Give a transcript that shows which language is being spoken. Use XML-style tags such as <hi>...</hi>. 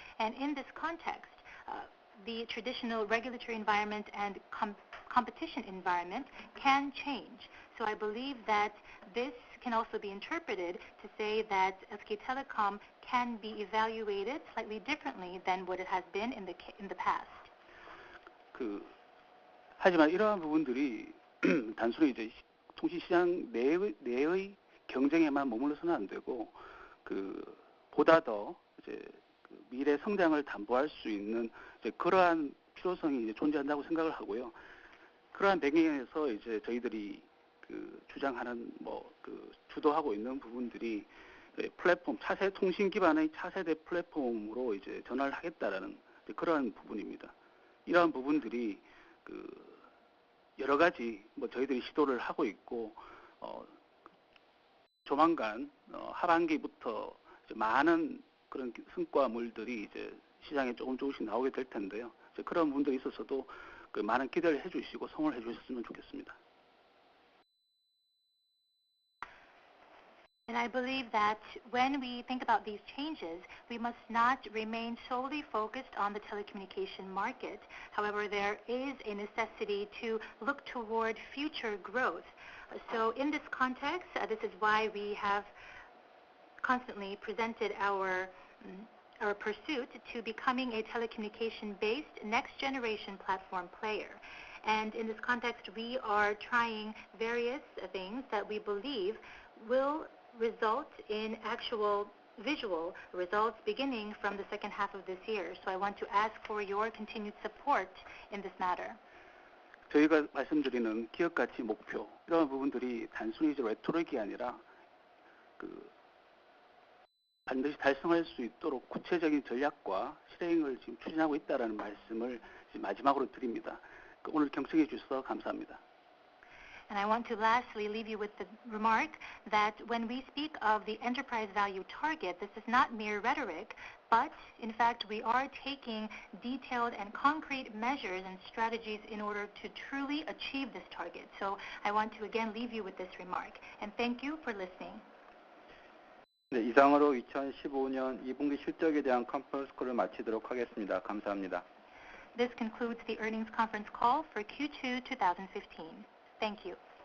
<en>And in this context, the traditional regulatory environment and competition environment can change. So I believe that this can also be interpreted to say that SK Telecom can be evaluated slightly differently than what it has been in the past.</en> <ko>하지만 이러한 부분들이 단순히 이제 통신시장 내의 경쟁에만 머물러서는 안 되고 보다 더 이제 미래 성장을 담보할 수 있는 이제 그러한 필요성이 이제 존재한다고 생각을 하고요. 그러한 배경에서 이제 저희들이 주장하는 주도하고 있는 부분들이 플랫폼 차세 통신 기반의 차세대 플랫폼으로 이제 전환을 하겠다라는 그러한 부분입니다. 이러한 부분들이 여러 가지 저희들이 시도를 하고 있고 조만간 하반기부터 이제 많은 그런 성과물들이 이제 시장에 조금씩 나오게 될 텐데요. 이제 그런 부분들에 있어서도 많은 기대를 해주시고 성원을 해주셨으면 좋겠습니다.</ko> <en>And I believe that when we think about these changes, we must not remain solely focused on the telecommunication market. However, there is a necessity to look toward future growth. So in this context, this is why we have constantly presented our pursuit to becoming a telecommunication-based next-generation platform player. And in this context, we are trying various things that we believe will result in actual visual results beginning from the second half of this year. So I want to ask for your continued support in this matter.</en> <ko>저희가 말씀드리는 기업 가치 목표 이런 부분들이 단순히 이제 레토릭이 아니라 반드시 달성할 수 있도록 구체적인 전략과 실행을 지금 추진하고 있다라는 말씀을 마지막으로 드립니다. 오늘 경청해 주셔서 감사합니다.</ko> <en>And I want to lastly leave you with the remark that when we speak of the enterprise value target, this is not mere rhetoric, but in fact we are taking detailed and concrete measures and strategies in order to truly achieve this target. So I want to again leave you with this remark. And thank you for listening.</en> <ko>네, 이상으로 2015년 2분기 실적에 대한 컨퍼런스 콜을 마치도록 하겠습니다. 감사합니다.</ko> <en>This concludes the earnings conference call for Q2 2015. Thank you.</en>